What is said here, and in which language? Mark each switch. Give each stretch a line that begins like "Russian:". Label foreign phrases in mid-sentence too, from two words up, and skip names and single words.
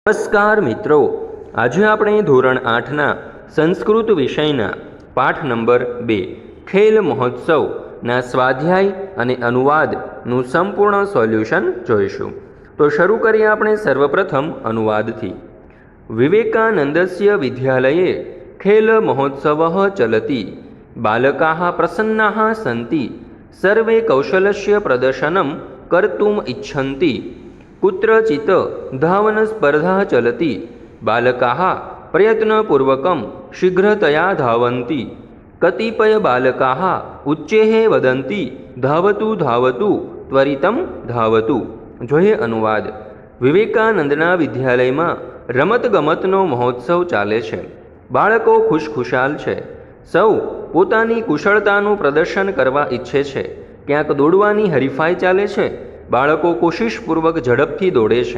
Gujarati: નમસ્કાર મિત્રો, આજે આપણે ધોરણ 8ના સંસ્કૃત વિષયના પાઠ નંબર 2 ખેલ મહોત્સવના સ્વાધ્યાય અને અનુવાદનું સંપૂર્ણ સોલ્યુશન જોઈશું. તો શરૂ કરીએ આપણે સર્વપ્રથમ અનુવાદથી.
Sanskrit: विवेकानन्दस्य विद्यालये खेल महोत्सवः चलति, बालकाः प्रसन्नाः सन्ति, सर्वे कौशलस्य प्रदर्शनम् कर्तुम् इच्छन्ति. कुत्रचित् धावनस्पर्धा चलति, बालकाः प्रयत्नपूर्वकं शीघ्रतया धावन्ति. कतिपयबालकाः उच्चैः वदन्ति, धावतु धावतु त्वरितं धावतु.
Gujarati: જોઈએ અનુવાદ. વિવેકાનંદના વિદ્યાલયમાં રમતગમતનો મહોત્સવ ચાલે છે. બાળકો ખુશખુશાલ છે. સૌ પોતાની કુશળતાનું પ્રદર્શન કરવા ઈચ્છે છે. ક્યાંક દોડવાની હરીફાઈ ચાલે છે. બાળકો કોશિશપૂર્વક ઝડપથી દોડે છે.